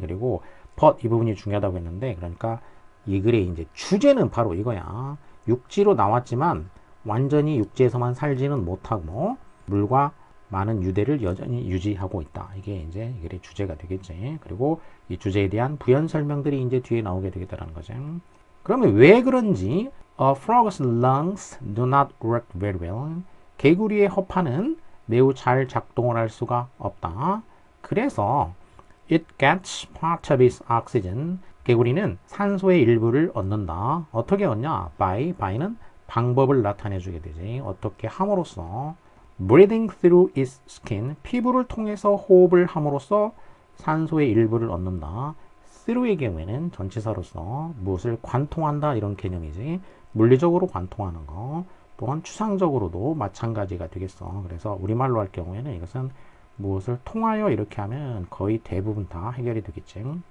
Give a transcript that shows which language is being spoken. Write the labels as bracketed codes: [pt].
[ko] 그리고 but 이 부분이 중요하다고 했는데, 그러니까 이 글의 이제 주제는 바로 이거야. 육지로 나왔지만 완전히 육지에서만 살지는 못하고 물과 많은 유대를 여전히 유지하고 있다. 이게 이제 이 글의 주제가 되겠지. 그리고 이 주제에 대한 부연 설명들이 이제 뒤에 나오게 되겠다는 거죠. 그러면 왜 그런지 [en] A frog's lungs do not work very well. [ko] 개구리의 허파는 매우 잘 작동을 할 수가 없다. 그래서 [en] it gets part of its oxygen. [ko] 개구리는 산소의 일부를 얻는다. 어떻게 얻냐? by는 방법을 나타내 주게 되지. 어떻게 함으로써 [en] breathing through its skin. [ko] 피부를 통해서 호흡을 함으로써 산소의 일부를 얻는다. through의 경우에는 전치사로서 무엇을 관통한다 이런 개념이지. 물리적으로 관통하는 거. 또한 추상적으로도 마찬가지가 되겠어. 그래서 우리말로 할 경우에는 이것은 무엇을 통하여 이렇게 하면 거의 대부분 다 해결이 되겠지.